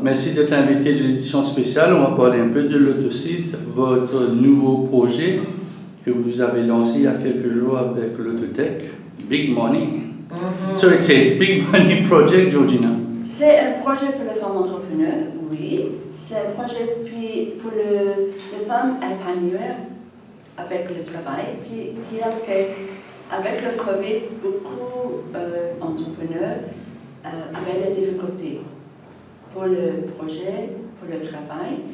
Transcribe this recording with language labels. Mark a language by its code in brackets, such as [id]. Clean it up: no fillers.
[fr] Merci d'être invité de l'édition spéciale. On va parler un peu de l'Autosite, votre nouveau projet que vous avez lancé il y a quelques jours avec l'Autotech, Big Money. [en] So it's a Big Money project, Georgina. [fr] C'est un projet pour les femmes entrepreneurs, oui. C'est un projet pour les femmes épanouies avec le travail. Puis avec le Covid, beaucoup d'entrepreneurs avaient des difficultés pour le projet, pour le travail.